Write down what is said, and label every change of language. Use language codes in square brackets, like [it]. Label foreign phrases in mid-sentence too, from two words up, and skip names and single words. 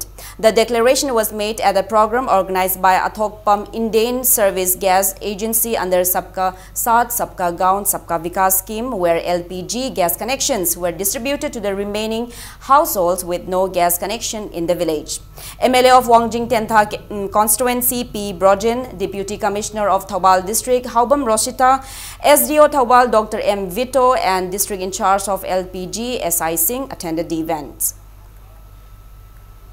[en] The declaration was made at a program organized by Athokpam Indian Service Gas Agency under Sabka Saath Sabka Gaon Sabka Vikas scheme, where LPG gas connections were distributed to the remaining households with no gas connection in the village. MLA of Wangjing Tentha constituency P. Brojen, Deputy Commissioner of Taubal District Haubam Roshita, SDO Taubal Dr. M. Vito and District in charge of LPG SI Singh attended the event.